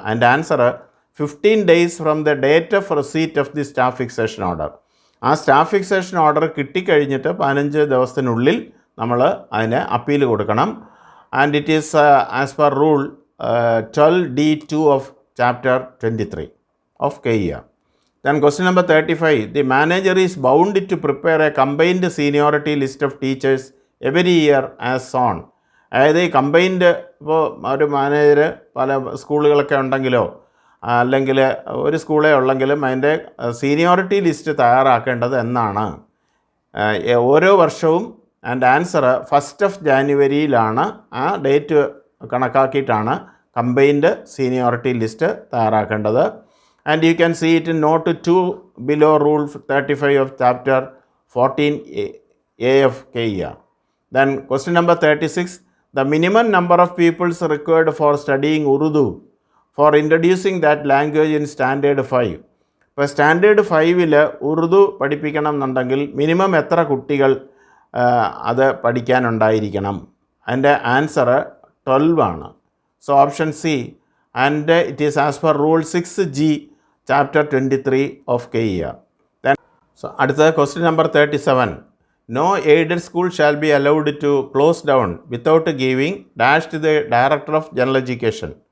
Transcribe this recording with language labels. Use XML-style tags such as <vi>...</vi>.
<en>അതിൻ്റെ answer 15 days from the date of receipt of the staff fixation order.</en> <ml>ആ staff fixation order കിട്ടിക്കഴിഞ്ഞിട്ട് 15 ദിവസത്തിനുള്ളിൽ നമ്മൾ അതിന് അപ്പീൽ കൊടുക്കണം.</ml> <en>And it is as per rule 12D(2) of chapter 23 of KER. Then question number 35. The manager is bound to prepare a combined seniority list of teachers every year as on.</en> <ml>അതായത് ഈ combined ഇപ്പോൾ ഒരു manager പല സ്കൂളുകളൊക്കെ ഉണ്ടെങ്കിലോ അല്ലെങ്കിൽ ഒരു സ്കൂളേ ഉള്ളെങ്കിലും അതിൻ്റെ സീനിയോറിറ്റി ലിസ്റ്റ് തയ്യാറാക്കേണ്ടത് എന്നാണ്. ഓരോ വർഷവും</ml> <en>and answer</en> <ml>1st ജാനുവരിയിലാണ്. ആ date കണക്കാക്കിയിട്ടാണ് combined seniority list തയ്യാറാക്കേണ്ടത്.</ml> <en>And you can see it in note 2 below rule 35 of chapter 14A of KER. Then question number 36, the minimum number of peoples required for studying Urdu for introducing that language in standard 5.</en> <ml>ഇപ്പോൾ standard 5 Urdu പഠിപ്പിക്കണം എന്നുണ്ടെങ്കിൽ minimum എത്ര കുട്ടികൾ അത് പഠിക്കാനുണ്ടായിരിക്കണം? അതിൻ്റെ answer 12 ആണ്.</ml> <en>So option C, and it is as per rule 6G chapter 23 of KER.</en> <ml>So അടുത്തത് question number 37.</ml> <en>No aided school shall be allowed to close down without giving dash to the Director of General Education.</en>